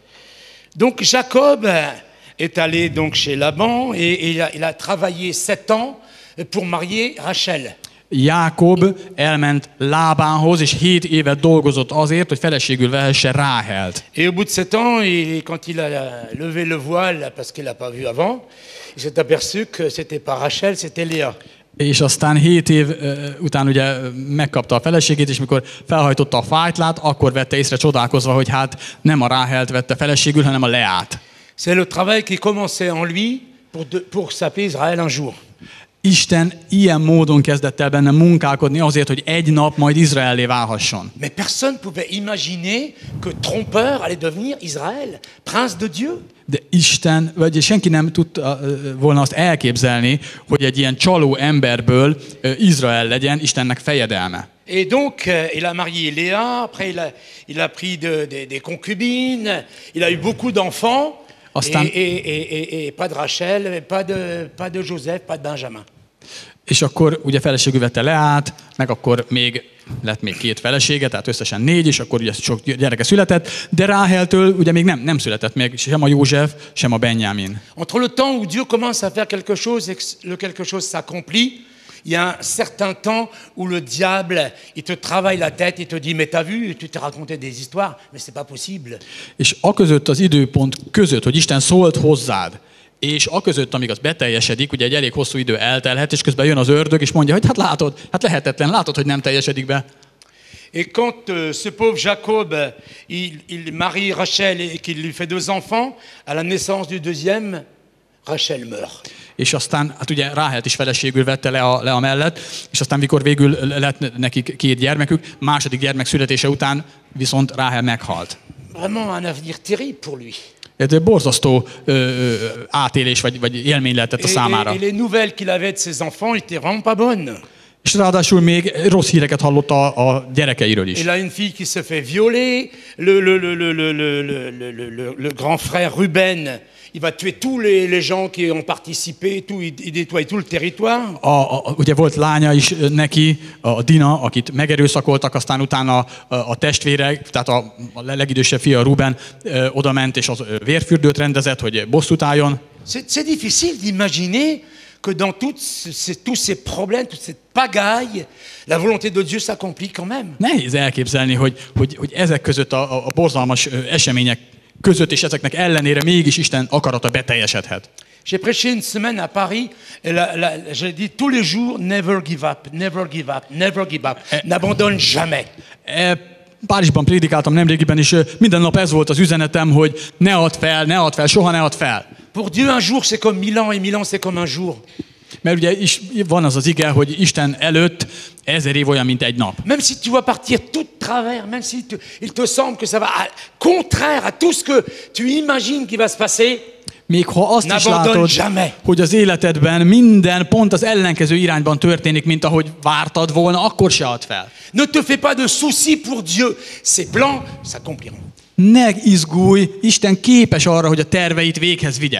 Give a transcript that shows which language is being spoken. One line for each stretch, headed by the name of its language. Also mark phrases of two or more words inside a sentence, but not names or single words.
French: Donc Jacob est allé donc chez Laban et il a travaillé 7 ans pour marier Rachel.
Hungarian: Jákob elment Lábánhoz, és 7 évet dolgozott azért, hogy feleségül vehesse Ráhelt.
French: Et au bout de 7 ans, quand il a levé le voile, parce qu'il l'a pas vu avant, il s'est aperçu que c'était pas Rachel, c'était Léa.
Hungarian: És aztán 7 év után ugye megkapta a feleségét, és mikor felhajtotta a fájtlát, akkor vette észre csodálkozva, hogy hát nem a Ráhelt vette feleségül, hanem a Leát.
French: C'est le travail qui commençait en lui pour s'appeler Israël un jour.
Hungarian: Isten ilyen módon kezdett el benne munkálkodni azért, hogy egy nap majd Izraellé válhasson.
French: Mais personne ne pouvait imaginer que trompeur allait devenir Israël, prince de Dieu.
Hungarian: De Isten, vagy senki nem tudta volna azt elképzelni, hogy egy ilyen csaló emberből Izrael legyen Istennek fejedelme.
French: Et donc, il a marié Léa, après il a pris des concubines, il a eu beaucoup d'enfants, et pas de Rachel, pas de Joseph, pas de Benjamin.
Hungarian: És akkor ugye feleségül vette Leát, meg akkor lett még 2 felesége, tehát összesen 4, és akkor ugye sok gyereke született, de Ráheltől ugye még nem született még sem a József, sem a Benjamin.
French: Entre le temps où Dieu commence à faire quelque chose et que le quelque chose s'accomplit, il y a un certain temps où le diable, il te travaille la tête, il te dit, mais t'as vu, tu t'es raconté des histoires, mais c'est pas possible.
Hungarian: És aközött az időpont között, hogy Isten szólt hozzád, és aközött, amíg az beteljesedik, ugye egy elég hosszú idő eltelhet, és közben jön az ördög, és mondja, hogy hát látod, hát lehetetlen, látod, hogy nem teljesedik be.
French: Et quand ce pauvre Jacob, il marie Rachel et qu'il lui fait 2 enfants, à la naissance du deuxième, Rachel meurt.
Hungarian: És aztán, hát ugye Ráhelt is feleségül vette Lea mellett, és aztán mikor végül lett nekik 2 gyermekük, második gyermek születése után viszont Ráhel meghalt.
French: Vraiment un avenir terrible pour lui.
Hungarian: Ez egy borzasztó átélés vagy élmény lehetett a számára.
French: Et les nouvelles qu'il avait de ses enfants étaient vraiment pas bonnes.
Hungarian: És ráadásul még rossz híreket hallott a gyerekeiről is.
French: Il a une fille qui se fait violer, le grand frère Ruben, il va tuer tous les gens qui ont participé, il nettoie tout le territoire.
Hungarian: Ugye volt lánya is neki, a Dina, akit megerőszakoltak, aztán utána a testvérek, tehát a legidősebb fia Ruben oda ment, és az vérfürdőt rendezett, hogy bosszút álljon.
French: C'est difficile d'imaginer que dans tous ces problèmes, toute cette pagaille, la volonté de Dieu s'accomplit quand même.
Hungarian: Nehéz elképzelni, hogy ezek között a borzalmas események között, és ezeknek ellenére mégis Isten akarata beteljesedhet.
French: J'ai prêché une semaine à Paris, et j'ai dit tous les jours,
English: never give up, never give up, never give up,
French: n'abandonne jamais.
Hungarian: Párizsban prédikáltam nemrégiben, és minden nap ez volt az üzenetem, hogy ne add fel, soha ne add fel.
French: Pour Dieu un jour c'est comme 1000 ans, et 1000 ans c'est comme un jour.
Hungarian: Mert ugye is van az ige, hogy Isten előtt 1000 év olyan, mint egy nap.
French: Même si tu vas partir tout de travers, même si il te semble que ça va contraire à tout ce que tu imagines qui va se passer,
Hungarian: még ha azt is látod, hogy az életedben minden pont az ellenkező irányban történik, mint ahogy vártad volna, akkor se add fel.
French: Ne te fais pas de soucis pour Dieu. Ses plans s'accompliront.
Hungarian: Ne izgulj, Isten képes arra, hogy a terveit véghez vigye.